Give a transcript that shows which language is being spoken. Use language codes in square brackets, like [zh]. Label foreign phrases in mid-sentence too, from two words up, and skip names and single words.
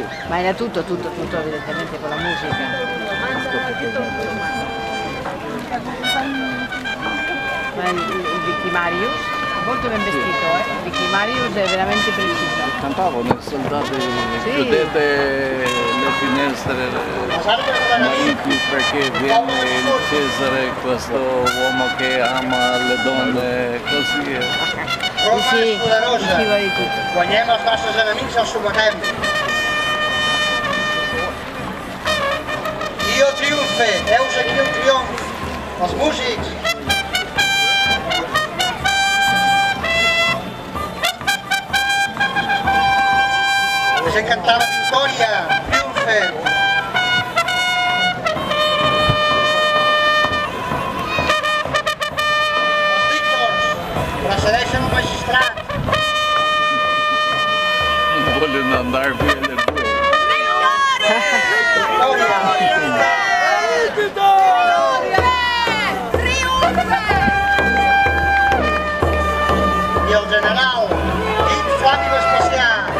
[it] Ma era tutto evidentemente con la musica. Ma il Victimarius, molto ben vestito, il Victimarius è veramente preciso. Cantavano i soldati, chiudete le finestre mariti perché viene il Cesare, questo uomo che ama le donne, così. [ca] Roma és poderosa. [it] Diceva di tutto. [ca] Guanyem els nostres enemics, els sometem. [la] Io triomfe, [ca] heus aquí el triomf. Els músics. La gent cantava victòria, triomfe. Els víctors precedeixen el magistrat. [it] Vogliono andare via le bue. [ca] I el general, Quim Flavi Vespasià.